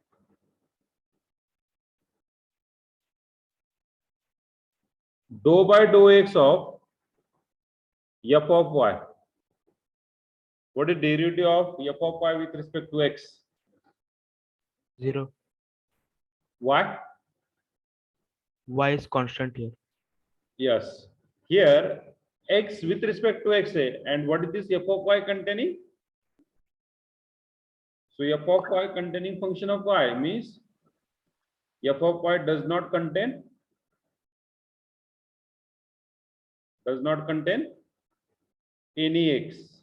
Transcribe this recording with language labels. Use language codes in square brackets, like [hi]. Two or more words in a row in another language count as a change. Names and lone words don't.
[en] Dou by dou x of f of y. What is derivative of f of y with respect to x? 0. Y? Y is constant here. Yes. Here x with respect to x, and what is this f of y containing? So f of y containing function of y means f of y does not contain any x.